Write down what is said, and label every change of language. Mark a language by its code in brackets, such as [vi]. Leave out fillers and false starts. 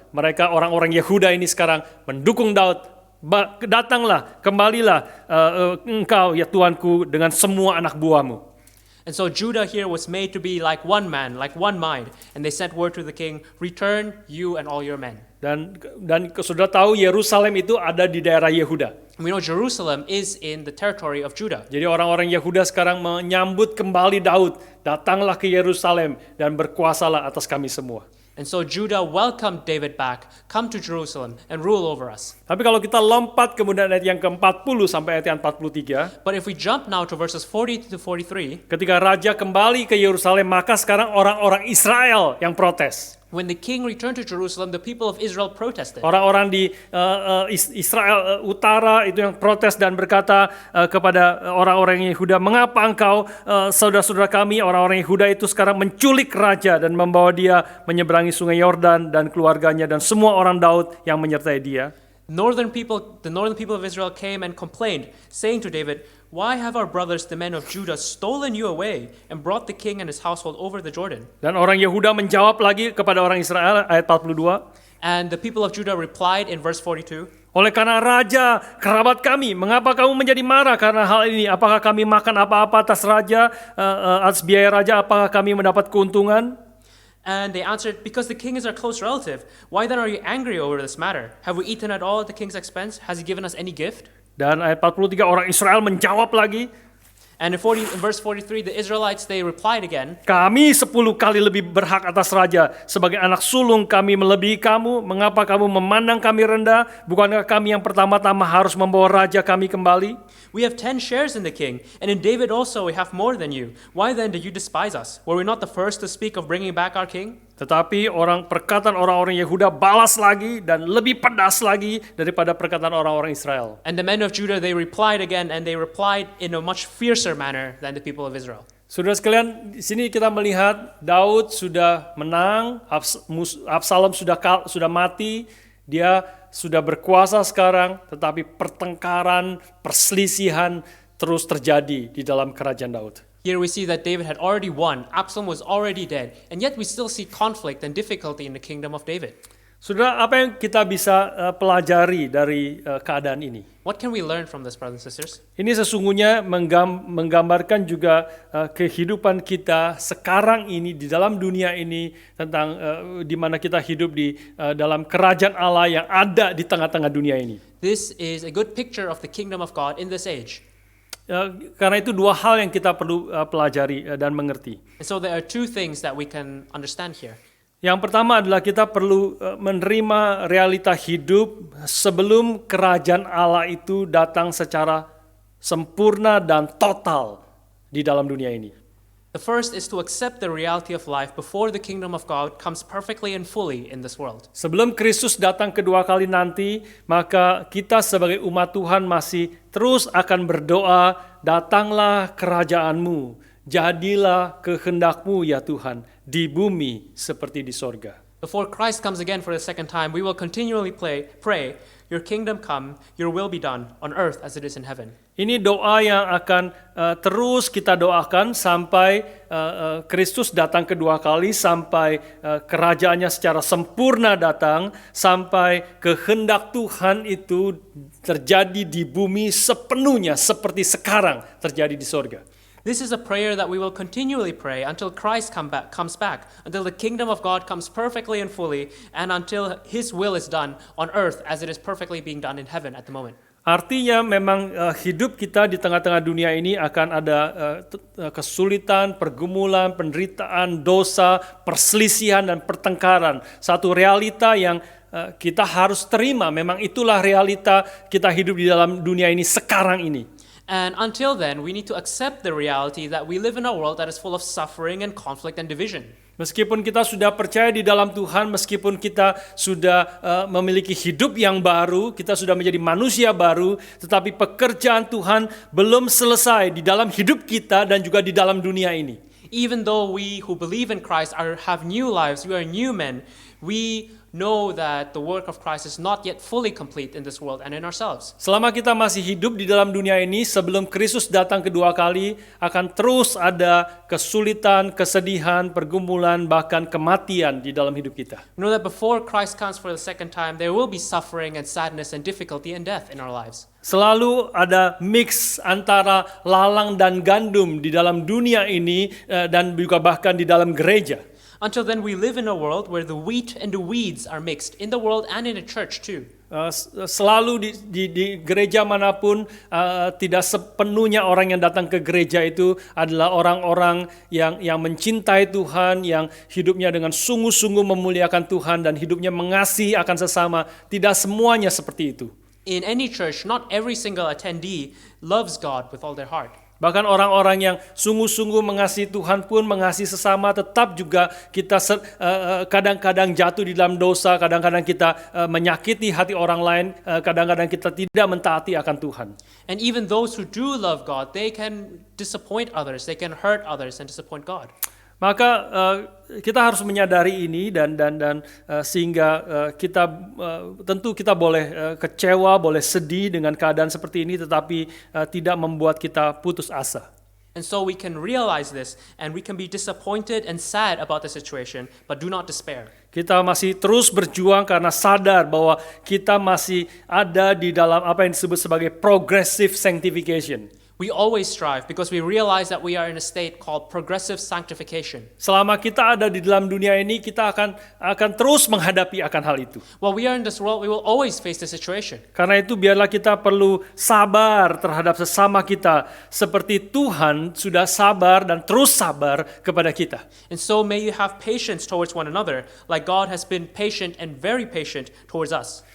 [id] Mereka orang-orang Yehuda ini sekarang mendukung Daud. Datanglah, kembalilah engkau ya Tuanku dengan semua anak buahmu. [en] And so Judah here was made to be like one man, like one mind. And they sent word to the king, return you and all your men. [id] Dan saudara tahu Yerusalem itu ada di daerah Yehuda. [en] We know Jerusalem is in the territory of Judah. [id] Jadi orang-orang Yehuda sekarang menyambut kembali Daud. Datanglah ke Yerusalem dan berkuasalah atas kami semua. [en] And so Judah welcomed David back, come to Jerusalem and rule over us. [id] Tapi kalau kita lompat kemudian ayat yang ke-40 sampai ayat yang 43. [en] But if we jump now to verses 40 to 43. [id] Ketika raja kembali ke Yerusalem, maka sekarang orang-orang Israel yang protes. [en] When the king returned to Jerusalem, the people of Israel protested. [id] Orang-orang di Israel utara itu yang protes dan berkata kepada orang-orang Yehuda, mengapa engkau, saudara-saudara kami, orang-orang Yehuda itu sekarang menculik raja dan membawa dia menyeberangi sungai Yordan dan keluarganya dan semua orang Daud yang menyertai dia. [en] The northern people of Israel came and complained, saying to David, why have our brothers, the men of Judah, stolen you away and brought the king and his household over the Jordan? [id] Dan orang Yehuda menjawab lagi kepada orang Israel, ayat 42. [en] And the people of Judah replied in verse 42. [id] Oleh karena raja, kerabat kami, mengapa kamu menjadi marah karena hal ini? Apakah kami makan apa-apa atas raja, atas biaya raja, apakah kami mendapat keuntungan? [en] And they answered, because the king is our close relative. Why then are you angry over this matter? Have we eaten at all at the king's expense? Has he given us any gift? [id] Dan ayat 43 orang Israel menjawab lagi. [en] And in verse 43, the Israelites, they replied again, [id] Kami 10 kali lebih berhak atas raja. Sebagai anak sulung kami melebihi kamu. Mengapa kamu memandang kami rendah? Bukankah kami yang pertama-tama harus membawa raja kami kembali? [en] We have 10 shares in the king, and in David also we have more than you. Why then do you despise us? Were we not the first to speak of bringing back our king? [id] Tetapi perkataan orang-orang Yehuda balas lagi dan lebih pedas lagi daripada perkataan orang-orang Israel. [en] And the men of Judah, they replied again, and they replied in a much fiercer manner than the people of Israel. [id] Saudara sekalian, di sini kita melihat Daud sudah menang, Absalom sudah mati, dia sudah berkuasa sekarang, tetapi pertengkaran, perselisihan terus terjadi di dalam kerajaan Daud. [en] Here we see that David had already won, Absalom was already dead, and yet we still see conflict and difficulty in the kingdom of David. [id] Saudara, apa yang kita bisa pelajari dari keadaan ini? [en] What can we learn from this, brothers and sisters? [id] Ini sesungguhnya menggambarkan juga kehidupan kita sekarang ini di dalam dunia ini, tentang di mana kita hidup di dalam kerajaan Allah yang ada di tengah-tengah dunia ini. [en] This is a good picture of the kingdom of God in this age. [id] Karena itu dua hal yang kita perlu pelajari dan mengerti. [en] And so there are two things that we can understand here. [id] Yang pertama adalah kita perlu menerima realita hidup sebelum kerajaan Allah itu datang secara sempurna dan total di dalam dunia ini. [en] The first is to accept the reality of life before the kingdom of God comes perfectly and fully in this world. [id] Sebelum Kristus datang kedua kali nanti, maka kita sebagai umat Tuhan masih terus akan berdoa, datanglah kerajaanmu, jadilah kehendakmu ya Tuhan, di bumi seperti di sorga. [en] Before Christ comes again for the second time, we will continually pray, your kingdom come, your will be done on earth as it is in heaven. [id] Ini doa yang akan terus kita doakan sampai Kristus datang kedua kali, sampai kerajaannya secara sempurna datang, sampai kehendak Tuhan itu terjadi di bumi sepenuhnya seperti sekarang terjadi di sorga. [en] This is a prayer that we will continually pray until Christ comes back, until the kingdom of God comes perfectly and fully, and until His will is done on earth as it is perfectly being done in heaven at the moment. [id] Artinya memang hidup kita di tengah-tengah dunia ini akan ada kesulitan, pergumulan, penderitaan, dosa, perselisihan, dan pertengkaran. Satu realita yang kita harus terima, memang itulah realita kita hidup di dalam dunia ini sekarang ini. [en] And until then, we need to accept the reality that we live in a world that is full of suffering and conflict and division. [id] Meskipun kita sudah percaya di dalam Tuhan, meskipun kita sudah memiliki hidup yang baru, kita sudah menjadi manusia baru, tetapi pekerjaan Tuhan belum selesai di dalam hidup kita dan juga di dalam dunia ini. [en] Even though we who believe in Christ have new lives, we are new men, we know that the work of Christ is not yet fully complete in this world and in ourselves. [id] Selama kita masih hidup di dalam dunia ini, sebelum Kristus datang kedua kali, akan terus ada kesulitan, kesedihan, pergumulan, bahkan kematian di dalam hidup kita. [en] Know that before Christ comes for the second time, there will be suffering and sadness and difficulty and death in our lives. [id] Selalu ada mix antara lalang dan gandum di dalam dunia ini dan juga bahkan di dalam gereja. [en] Until then, we live in a world where the wheat and the weeds are mixed in the world and in the church too. [id] Selalu di gereja manapun tidak sepenuhnya orang yang datang ke gereja itu adalah orang-orang yang mencintai Tuhan, yang hidupnya dengan sungguh-sungguh memuliakan Tuhan dan hidupnya mengasihi akan sesama. Tidak semuanya seperti itu. [en] In any church, not every single attendee loves God with all their heart. [id] Bahkan orang-orang yang sungguh-sungguh mengasihi Tuhan pun mengasihi sesama, tetap juga kita kadang-kadang jatuh di dalam dosa, kadang-kadang kita menyakiti hati orang lain, kadang-kadang kita tidak mentaati akan Tuhan. [en] And even those who do love God, they can disappoint others, they can hurt others and disappoint God. [id] Maka kita harus menyadari ini dan sehingga kita tentu kita boleh kecewa, boleh sedih dengan keadaan seperti ini, tetapi tidak membuat kita putus asa. [en] And so we can realize this and we can be disappointed and sad about the situation, but do not despair. [id] Kita masih terus berjuang karena sadar bahwa kita masih ada di dalam apa yang disebut sebagai progressive sanctification. [en] We always strive because we realize that we are in a state called progressive sanctification. [id] Selama kita ada di dalam dunia ini, kita akan terus menghadapi akan hal itu. [en] While we are in this world, we will always face the situation. [id] Karena itu biarlah kita perlu sabar terhadap sesama kita seperti Tuhan sudah sabar dan terus sabar kepada kita. [en] And so may you have patience towards one another, like God has been patient and very patient towards us.